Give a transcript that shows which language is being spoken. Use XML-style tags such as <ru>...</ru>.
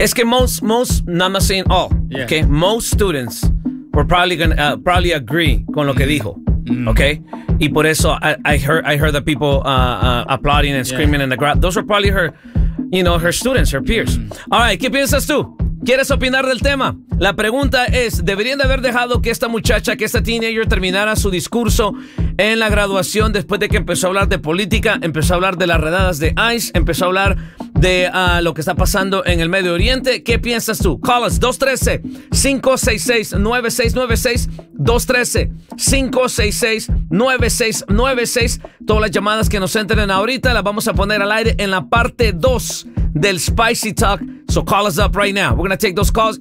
<es>Es que</es> <en>most, not saying all, yeah. Okay? Most students were probably gonna agree</en> <es>con lo que dijo,</es> <en>okay?</en> <es>Y por eso</es> <en>I heard the people applauding and screaming in the crowd. Those were probably her, you know, her students, her peers. All right,</en> <es>¿qué piensas tú? ¿Quieres opinar del tema? La pregunta es, ¿deberían de haber dejado que esta muchacha, que esta teenager terminara su discurso en la graduación después de que empezó a hablar de política, empezó a hablar de las redadas de ICE, empezó a hablar de lo que está pasando en el Medio Oriente? ¿Qué piensas tú?</es> <en>Call us,</en> <es>213-566-9696, 213-566-9696. Todas las llamadas que nos entren ahorita las vamos a poner al aire en la parte 2 del Spicy Talk.</es> <en>So call us up right now. We're going to take those calls.</en>